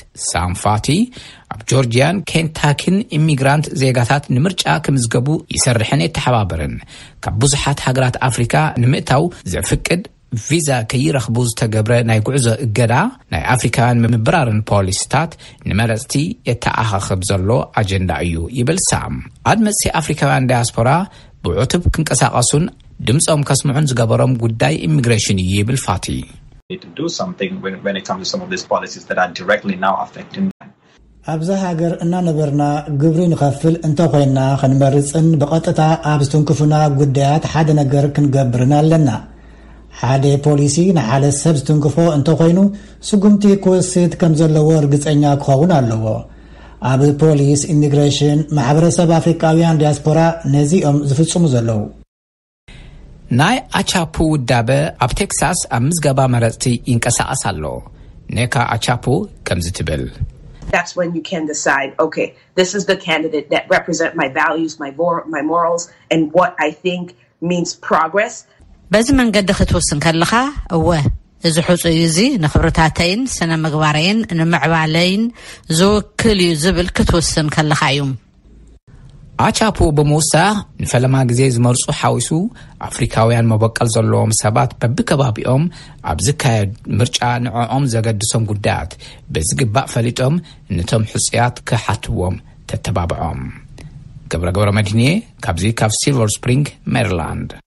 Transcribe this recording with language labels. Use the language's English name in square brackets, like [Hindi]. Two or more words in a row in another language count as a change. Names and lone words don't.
[Tigrinya] ሳም ፋቲ ኣብ ጆርጂያን ኬንታኪን ኢሚግራንት ዜጋታት ንምርጫ ክምዝገቡ ይሰርሕን የተሓባበርን ካብ ብዙሓት ሃገራት ኣፍሪካ ንምእታው ዘፍቅድ ቪዛ ከይረኽቡ ዝተገብረ ናይ ጉዕዞ እገዳ ናይ ኣፍሪካውያን ምብራርን ፖሊስታት ንመረፅቲ የተኣኻኽብ ዘሎ ኣጀንዳ እዩ ይብል ሳም ኣድመፅቲ ኣፍሪካውያን ዳያስፖራ ብዕቱብ ክንቀሳቐሱን ድምፆም ከስምዑን ዝገበሮም ጉዳይ ኢሚግሬሽን እዩ ይብል ፋቲ [English] to do something when it comes to some of these policies that are directly now affecting them. [Tigrinya] ኣብዛ ሃገር እናነበርና ግብሪ ንኸፍል እንተኾይና ክንመርፅን በቐጥታ ኣብ ዝትንክፉና ጉዳያት ሓደ ነገር ክንገብርን ኣለና ሓደ ፖሊሲ ንሓለ ሰብ ዝትንክፎ እንተኾይኑ ስጉምቲ ክወስድ ከም ዘለዎ እርግፀኛ ክኸውን ኣለዎ ኣብ ፖሊስ ኢሚግሬሽን ማሕበረሰብ ኣፍሪካውያን ዲያስፖራ ነዚኦም ዝፍጽሙ ዘለዉ ናይ አቻፑ ውዳበ ኣብ ቴክሳስ ኣብ ምዝገባ መረፅቲ ይንቀሳቐስ ኣሎ ነካ አቻፑ ከም ዝትብል [English] That's when you can decide, okay, this is the candidate that represent my values, my morals, and what I think means progress. [Tigrinya] በዚ መንገዲ ክትወስን ከለኻ እዚ ሕፁ እዚ ንኽብርታተይን ስነ ምግባረይን ንምዕባለይን ዝውክል እዩ ዝብል ክትወስን ከለኻ እዩ አቻፑ በመውሳኽ ንፈለማ ግዜ ዝመርፁ ሓዊሱ ኣፍሪካውያን መበቀል ዘለዎም ሰባት በብከባቢኦም ኣብ ዝካየድ ምርጫ ንዕኦም ዘገድሶም ጉዳያት በዝግባእ ፈሊጦም ነቶም ሕፅያት ክሓትዎም ተተባብዖም ገብረ መድኔ ካብዚ ካብ ሲልቨር ስፕሪንግ ሜሪላንድ